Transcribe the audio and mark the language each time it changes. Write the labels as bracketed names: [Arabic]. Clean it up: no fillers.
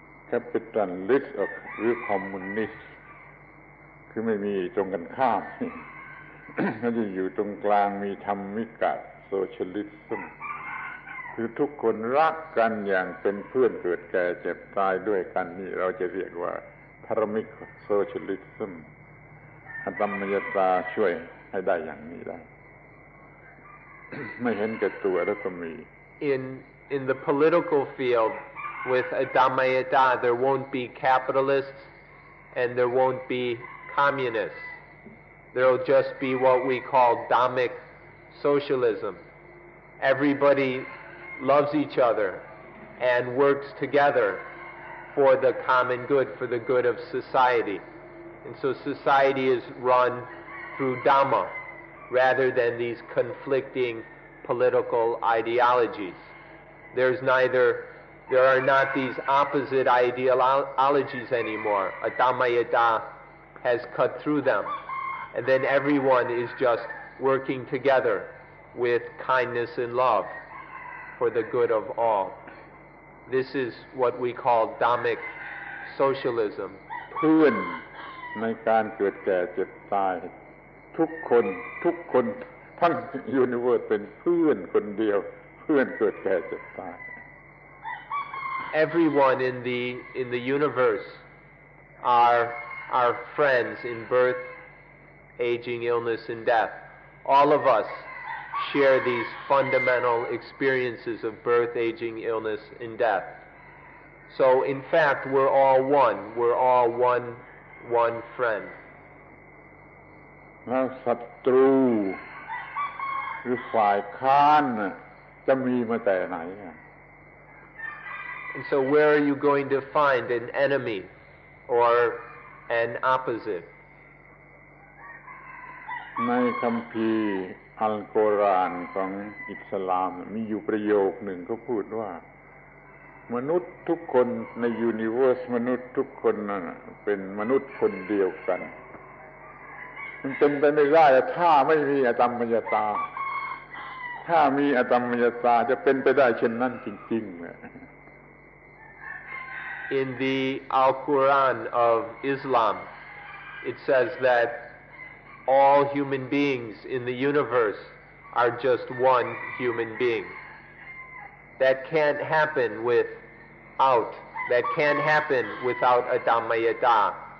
[English] capitalist [Thai] หรือ [English] communist [Thai] คือไม่มีตรงกันข้าม เขาจะอยู่ตรงกลางมีธรรมิกะ [English] socialism [Thai] คือทุกคนรักกันอย่างเป็นเพื่อนเกิดแก่เจ็บตายด้วยกันนี่เราจะเรียกว่าธรรมิก socialism อตัมมยตาช่วยให้ได้อย่างนี้ได้ ไม่เห็นแก่ตัวแล้วก็มี [English] In the political field with Atammayata there won't be capitalists and there won't be communists. There will just be what we call Dhammic socialism. Everybody loves each other and works together for the common good, for the good of society. And so society is run through Dhamma rather than these conflicting political ideologies. There are not these opposite ideologies anymore. Atammayata has cut through them. And then everyone is just working together with kindness and love for the good of all. This is what we call Dhammic socialism. [Thai] เพื่อนในการเกิดแก่เจ็บตายทุกคนทั้งยูนิเวิร์สเป็นเพื่อนคนเดียวเพื่อนเกิดแก่เจ็บตาย [English] Everyone in the universe are friends in birth, aging, illness, and death. All of us share these fundamental experiences of birth, aging, illness, and death. So in fact, we're all one. We're all one friend. [Thai] แล้วศัตรูหรือฝ่ายค้านจะมีมาแต่ไหน [English] And so where are you going to find an enemy or an opposite? [Thai] ในคัมภีร์อัลกุรอานของอิสลามมีอยู่ประโยคหนึ่งก็พูดว่ามนุษย์ทุกคนในยูนิเวอร์สมนุษย์ทุกคนนั่นเป็นมนุษย์คนเดียวกันมันเป็นไปไม่ได้ถ้าไม่มีอตัมมยตาถ้ามีอตัมมยตาจะเป็นไปได้เช่นนั้นจริงๆ [English] In the Al-Quran of Islam, it says that all human beings in the universe are just one human being. That can't happen that can't happen without Atammayata.